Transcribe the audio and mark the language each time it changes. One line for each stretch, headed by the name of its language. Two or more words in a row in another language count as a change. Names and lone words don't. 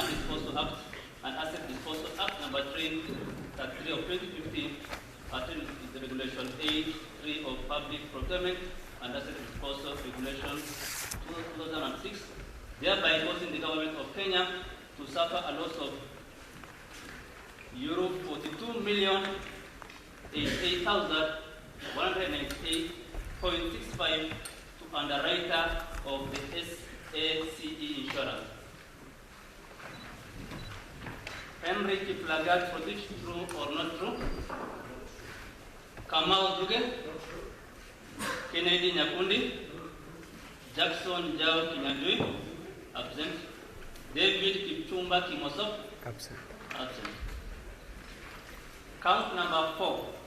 English: Disposal Act and Asset Disposal Act number 3 of 2015, is the Regulation 8.3 of Public Procurement and Asset Disposal Regulation 2006, thereby causing the government of Kenya to suffer a loss of euro 42,088,198.65 to underwriter of the SACE insurance. Henry Kiplagat Protich, true or not true? Kamau Duge, Kennedy Nyakundi, Jackson Jao Kinyandui, absent. David Kipchumba Kimosop, absent. Count number 4.